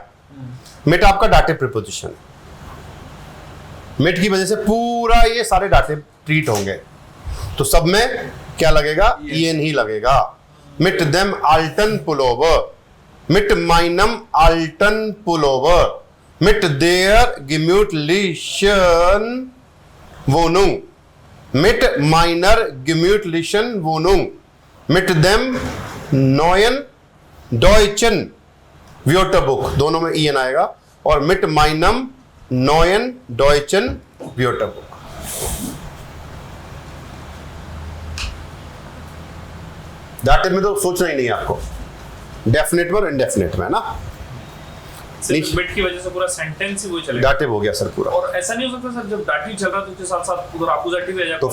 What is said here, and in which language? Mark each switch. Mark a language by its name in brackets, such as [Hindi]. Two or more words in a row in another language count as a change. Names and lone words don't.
[Hindi] मिट आपका [English] dative preposition, [Hindi] मिट की वजह से पूरा ये सारे डाटिव ट्रीट होंगे। तो सब में क्या लगेगा, ईएन ही लगेगा। [German] mit dem alten Pullover, mit meinem alten Pullover, mit der gemütlichen Wohnung, mit meiner gemütlichen Wohnung, mit dem neuen deutschen Wörterbuch, [Hindi] दोनों में ईएन आएगा, और [German] mit meinem neuen deutschen Wörterbuch। [Hindi] डाटिव में तो सोचना ही नहीं है आपको, डेफिनेट में और इंडेफिनेट में, है ना। मिट की वजह से पूरा सेंटेंस ही वही चलेगा। डाटिव हो गया सर पूरा। और ऐसा नहीं हो सकता सर, जब डाटिव चल रहा है तो उसके साथ साथ उधर अपोजिटिव भी आ जाए।